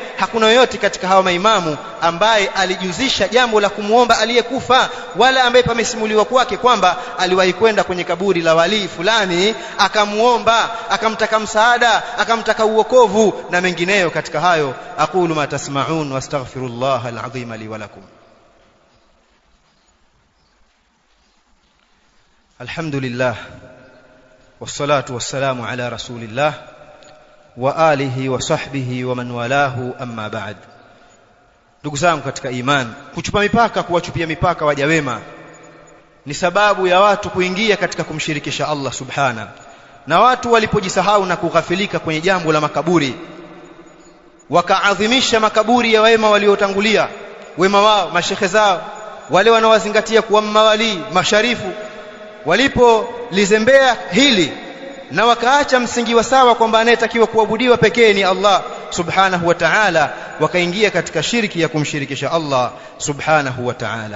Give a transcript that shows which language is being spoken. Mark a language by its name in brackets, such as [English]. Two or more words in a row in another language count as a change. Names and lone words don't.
[Swahili] Hakuna yoyote katika hawa maimamu ambaye alijuzisha jambo la kumuomba aliyekufa, wala ambaye pamesimuliwa kwake kwamba aliwahi kwenda kwenye kaburi la wali fulani akamuomba, akamtaka msaada, akamtaka uokovu na mengineyo katika hayo. [Arabic] أقول ما تسمعون وأستغفر الله العظيم لي ولكم. الحمد لله والصلاة والسلام على رسول الله وعلى آله وصحبه ومن والاه، أما بعد. [Swahili] Ndugu zangu katika imani, kuchupa mipaka, kuwachupia mipaka waja wema ni sababu ya watu kuingia katika kumshirikisha Allah subhana. Na watu walipojisahau na kughafilika kwenye jambo la makaburi, wakaadhimisha makaburi ya wema waliotangulia, wema wao, mashekhe zao, wale wanaowazingatia kuwa mawali masharifu, walipolizembea hili na wakaacha msingi wa sawa kwamba anayetakiwa kuabudiwa pekee ni [Arabic] الله سبحانه وتعالى, [Swahili] wakaingia katika shirki ya kumshirikisha [Arabic] الله سبحانه وتعالى.